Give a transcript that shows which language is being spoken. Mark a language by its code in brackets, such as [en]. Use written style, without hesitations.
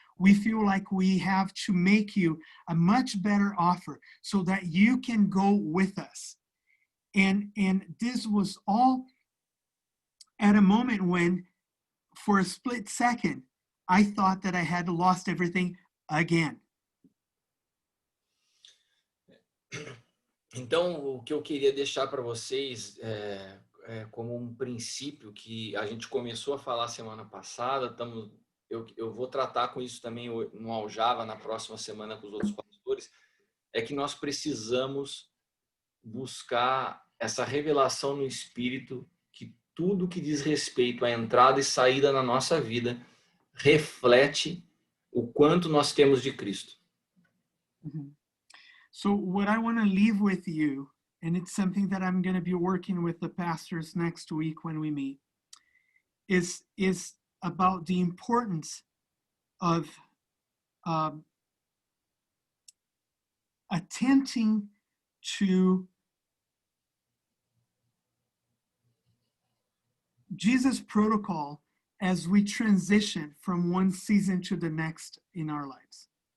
[en] We feel like we have to make you a much better offer so that you can go with us. And this was all at a moment when, for a split second, I thought that I had lost everything again. [pt] Então, o que eu queria deixar para vocês como um princípio que a gente começou a falar semana passada, eu vou tratar com isso também no Aljava na próxima semana com os outros pastores, é que nós precisamos buscar essa revelação no Espírito, que tudo que diz respeito à entrada e saída na nossa vida reflete o quanto nós temos de Cristo. [en] So what I want to leave with you, and it's something that I'm going to be working with the pastors next week when we meet, is about the importance of attempting to Jesus' protocol as we transition from one season to the next in our lives.